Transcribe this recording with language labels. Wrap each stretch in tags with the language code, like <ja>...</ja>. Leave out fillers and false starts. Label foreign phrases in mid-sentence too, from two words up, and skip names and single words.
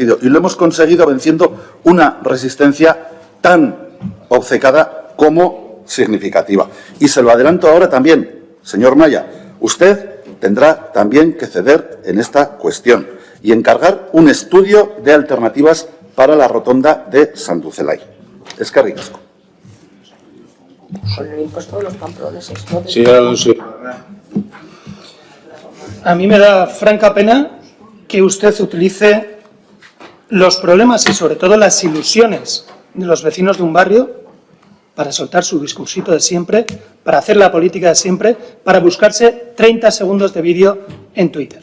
<es>Y lo hemos conseguido venciendo una resistencia tan obcecada como significativa. Y se lo adelanto ahora también, señor Maya, usted tendrá también que ceder en esta cuestión y encargar un estudio de alternativas para la rotonda de Sanducelay.</es> <eu>Eskerrik asko.</eu> <es>Con el impuesto de los pamploneses, ¿no? Señor Alonso. A mí me da franca pena que usted utilice los problemas y sobre todo las ilusiones de los vecinos de un barrio para soltar su discursito de siempre, para hacer la política de siempre, para buscarse 30 segundos de vídeo en Twitter.</es>